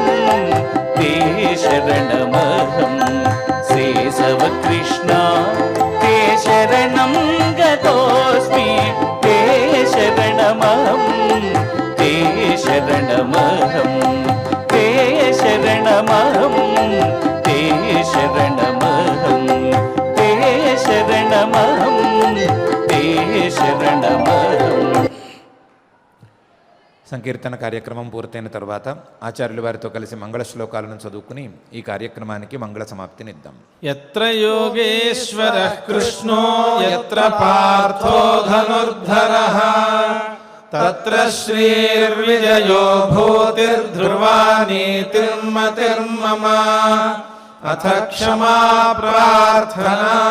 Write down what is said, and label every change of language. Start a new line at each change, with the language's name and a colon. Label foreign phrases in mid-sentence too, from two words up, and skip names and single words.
Sanskrit: ते शरणमहं शेषव कृष्ण ते शरणं गतोऽस्मि ते शरणमहं ते शरणमहं ते शरणमहं ते शरणमहं ते शरणमहं ते शरणमहं
Telugu: సంకీర్తన కార్యక్రమం పూర్తయిన తర్వాత ఆచార్యుల వారితో కలిసి మంగళ శ్లోకాలను చదువుకుని ఈ కార్యక్రమానికి మంగళ సమాప్తినిద్దాం.
Sanskrit: యత్ర యోగేశ్వరః కృష్ణో యత్ర పార్థో ధనుర్ధరః తత్ర శ్రీర్విజయో భూతిర్ధ్రువా నీతిర్మతిర్మమ అథ క్షమా ప్రార్థనా